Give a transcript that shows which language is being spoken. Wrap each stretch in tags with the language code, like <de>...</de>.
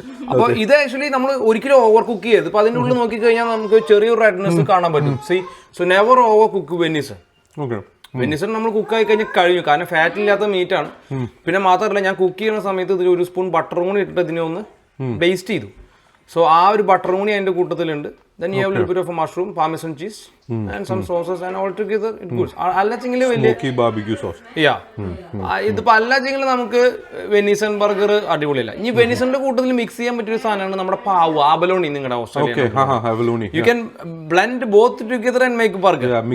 <ml>അപ്പൊ ഇത് ആക്ച്വലി നമ്മൾ ഒരിക്കലും ഓവർ കുക്ക് ചെയ്ത് ഇപ്പൊ അതിന്റെ ഉള്ളിൽ നോക്കി കഴിഞ്ഞാൽ നമുക്ക് ചെറിയൊരു റെഡ്നെസ് കാണാൻ പറ്റും.</ml> <en>So never overcook venison.</en> <ml>വെനിസൺ നമ്മൾ കുക്കായി കഴിഞ്ഞാൽ കഴിഞ്ഞു. കാരണം ഫാറ്റ് ഇല്ലാത്ത മീറ്റ് ആണ്. പിന്നെ മാത്രമല്ല, ഞാൻ കുക്ക് ചെയ്യുന്ന സമയത്ത് ഇതിൽ ഒരു സ്പൂൺ ബട്ടറും കൂടി ഇട്ടിട്ട് ഇതിനെ ഒന്ന് ബേസ്റ്റ് ചെയ്തു. സോ ആ ഒരു ബട്ടറും കൂടി അതിന്റെ കൂട്ടത്തിലുണ്ട്.</ml> <en>Then you have a little bit of a mushroom, parmesan cheese, and some sauces, and all together it goes.</en> <ml>അല്ലാച്ചെങ്കിൽ വലിയ</ml> <en>smoky barbecue sauce.</en> <ml>ഇതിപ്പോ അല്ലാച്ചെങ്കിൽ നമുക്ക് വെനീസൺ ബർഗർ അടിപൊളിയല്ല. ഇനി വെനീസന്റെ കൂട്ടത്തിൽ മിക്സ് ചെയ്യാൻ പറ്റിയ സാധനമാണ് നമ്മുടെ പാവ്, ആബലോണി.</ml> <en>നിങ്ങളുടെ Australia you can blend both together and make burger.</en>